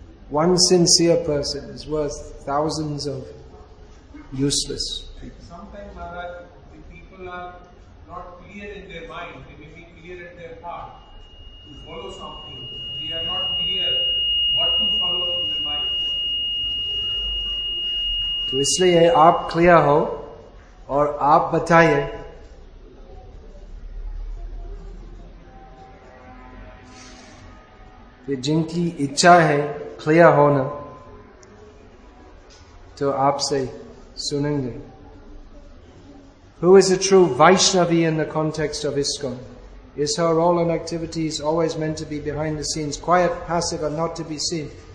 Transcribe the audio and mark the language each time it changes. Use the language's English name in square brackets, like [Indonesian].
[English] One sincere person is worth thousands of useless people. Sometimes, Maharaj, the people are not clear in their mind. They may be clear in their heart to follow something. They are not clear what to follow in their mind. [Hindi] तो इसलिए आप clear हो और आप बताइए। फिर जिनकी इच्छा है क्लियर होना तो आपसे सुनेंगे। [English] Who is a true Vaishnavi in the context of ISKCON? Is her role and activities always meant to be behind the scenes, quiet, passive, and not to be seen?